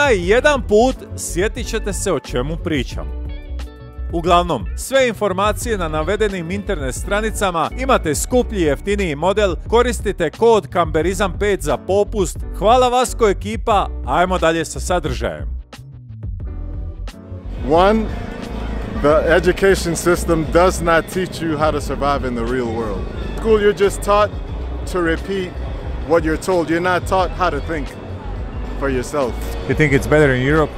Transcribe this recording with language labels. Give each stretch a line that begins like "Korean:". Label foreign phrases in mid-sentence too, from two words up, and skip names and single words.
Croatian: Onaj jedan put sjetit ćete se o čemu pričam. Uglavnom, sve informacije na navedenim internet stranicama, imate skuplji i jeftiniji model, koristite kod kamberizam 5 za popust. Hvala VASCO ekipa, ajmo dalje sa sadržajem.
English: One, the education system does not teach you how to survive in the real world. School, you're just taught to repeat what you're told. You're not taught how to think for yourself. You think it's better in Europe?